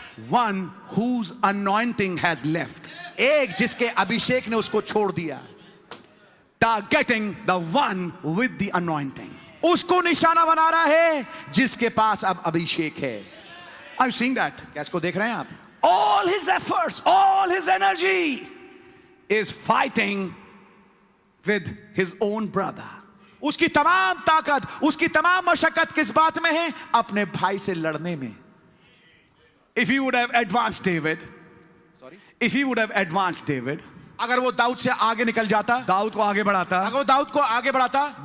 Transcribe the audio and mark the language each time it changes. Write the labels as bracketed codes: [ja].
[en] One whose anointing has left. [hi] एक जिसके अभिषेक ने उसको छोड़ दिया. [en] Targeting the one with the anointing. [hi] उसको निशाना बना रहा है जिसके पास अब अभिषेक है. [en] Are you seeing that? [hi] क्या इसको देख रहे हैं आप. [en] All his efforts, all his energy is fighting with his own brother. [hi] उसकी तमाम ताकत, उसकी तमाम मशक्कत किस बात में है. अपने भाई से लड़ने में. [en] If he would have advanced David, if he would have advanced David, [hi] अगर वो दाऊद से आगे निकल जाता, दाऊद को आगे बढ़ाता, अगर वो दाऊद को आगे बढ़ाता,